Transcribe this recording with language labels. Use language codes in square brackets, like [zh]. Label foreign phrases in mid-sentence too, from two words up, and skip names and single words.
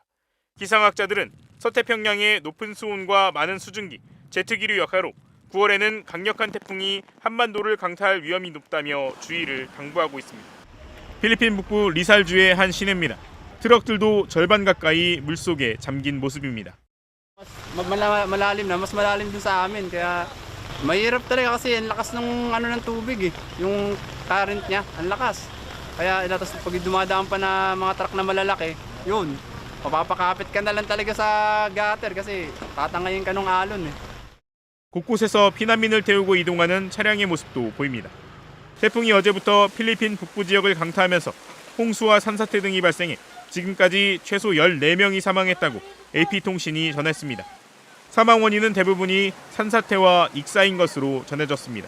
[ko] 기상학자들은 서태평양의 높은 수온과 많은 수증기, 제트기류 역화로 9월에는 강력한 태풍이 한반도를 강타할 위험이 높다며 주의를 당부하고 있습니다. 필리핀 북부 리살주의 한 시내입니다. 트럭들도 절반 가까이 물속에 잠긴 모습입니다. [tl] Malalim na, mas malalim dun sa amin kaya mahirap talaga kasi ang lakas ng tubig yung current niya, ang lakas. Kaya tapos pag dumadaan pa na mga truck na malalaki, yun, mapapakapit ka na lang talaga sa gutter kasi tatangayin ka ng alon [ko] 곳곳에서 피난민을 태우고 이동하는 차량의 모습도 보입니다. 태풍이 어제부터 필리핀 북부 지역을 강타하면서 홍수와 산사태 등이 발생해 지금까지 최소 14명이 사망했다고 AP통신이 전했습니다. 사망 원인은 대부분이 산사태와 익사인 것으로 전해졌습니다.